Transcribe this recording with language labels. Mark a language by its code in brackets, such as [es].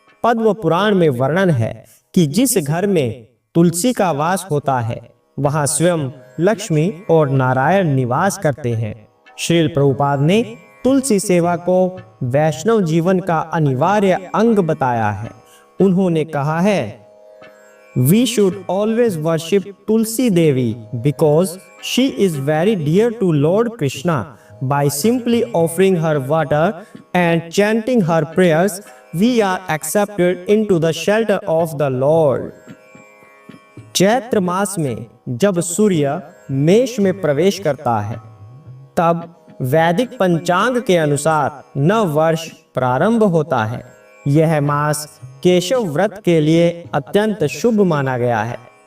[hi] पद्म पुराण में वर्णन है कि जिस घर में तुलसी का वास होता है, वहां स्वयं लक्ष्मी और नारायण निवास करते हैं। श्रील प्रभुपाद ने तुलसी सेवा को वैष्णव जीवन का अनिवार्य अंग बताया है। उन्होंने कहा है, [en] We should always worship Tulsi Devi because she is very dear to Lord Krishna. By simply offering her water and chanting her prayers, we are accepted into the shelter of the Lord. [hi] Chaitra मास में जब सूर्य मेष में प्रवेश करता है, तब वैदिक पंचांग के अनुसार नव वर्ष प्रारंभ होता है। यह मास केशव व्रत के लिए अत्यंत शुभ माना गया है।